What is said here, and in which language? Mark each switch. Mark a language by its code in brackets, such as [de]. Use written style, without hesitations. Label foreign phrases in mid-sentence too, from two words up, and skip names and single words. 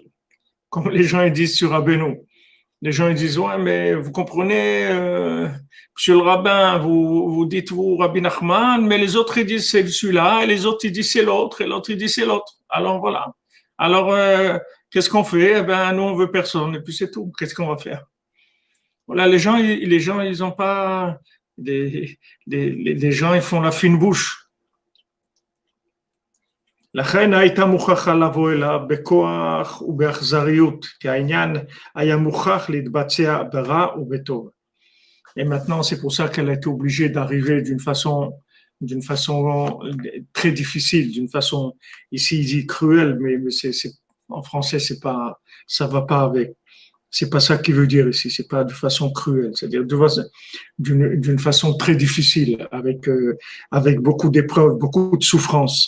[fr] Comme les gens ils disent sur Rabbeinu. Les gens ils disent ouais, mais vous comprenez, monsieur le rabbin, vous dites vous Rabbi Nachman, mais les autres ils disent c'est celui-là, et les autres ils disent c'est l'autre, et l'autre ils disent c'est l'autre. Alors voilà. Alors qu'est-ce qu'on fait? Eh ben nous on veut personne, et puis c'est tout. Qu'est-ce qu'on va faire? Voilà, les gens ils ont pas les gens ils font la fine bouche. [he] לכן הייתה מוכרחה לבוא אליו בכוח ובאכזריות, כי העניין היה מוכרח להתבצע ברע ובטוב. [fr] Et maintenant, c'est pour ça qu'elle a été obligée d'arriver d'une façon très difficile, d'une façon, ici il dit cruelle, mais en français, ça va pas avec. C'est pas ça qu'il veut dire ici, c'est pas de façon cruelle, c'est-à-dire d'une façon très difficile, avec beaucoup d'épreuves, beaucoup de souffrances.